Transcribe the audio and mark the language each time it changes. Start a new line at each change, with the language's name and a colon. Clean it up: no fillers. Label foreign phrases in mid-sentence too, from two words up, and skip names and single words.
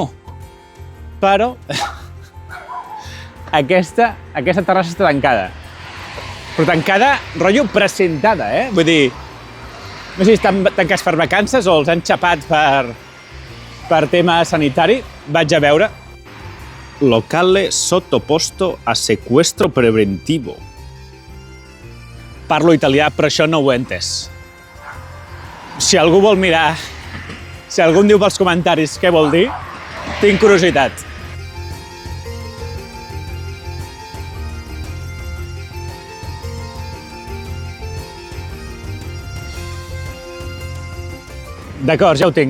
Catalan: Però aquesta terrassa està tancada. Però tancada, rotllo presentada, Vull dir, no sé si estan tancats per vacances o els han xapat per tema sanitari. Vaig a veure.
Italian: Locale sottoposto a sequestro preventivo.
Catalan: Parlo italià, però això no ho he entès. Si algú vol mirar, si algú em diu pels comentaris què vol dir, tinc curiositat. D'acord, ja ho tinc.